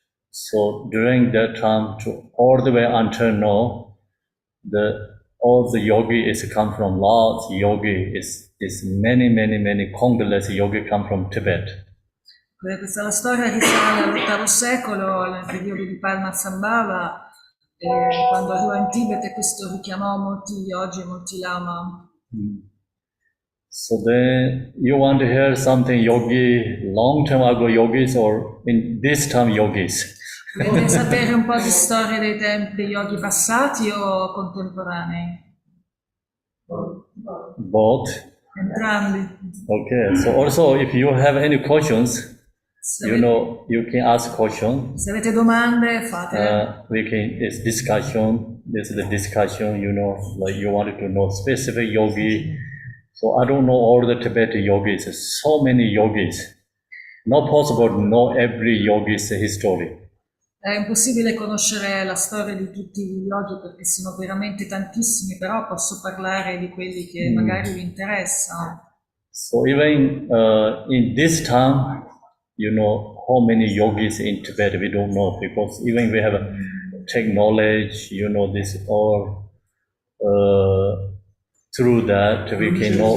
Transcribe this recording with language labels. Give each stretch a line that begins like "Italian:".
English: So during that time, to all the way until now, all the yogi is come from lots yogi is many countless yogi come from Tibet.
Italian: Questa la storia risale all'VIII secolo, nel periodo di Padmasambhava, quando arrivò in Tibet e questo richiamò molti yogi, molti lama.
English: So then you want to hear something yogi, long time ago yogis or in this time yogis?
Italian: Volete sapere un po' di storia dei tempi dei yogi passati o contemporanei?
English: Both.
Italian: Entrambi.
English: Okay, so also if you have any questions, you can ask question.
Italian: Se avete domande, fatele.
English: It's discussion. This is the discussion, like you wanted to know specific yogi. So I don't know all the Tibetan yogis. So many yogis. Not possible to know every yogi's history.
Italian: È impossibile conoscere la storia di tutti gli yogi perché sono veramente tantissimi, però posso parlare di quelli che magari vi interessano.
English: So even in this time, how many yogis in Tibet, we don't know, because even we have technology, this all, through that we can know.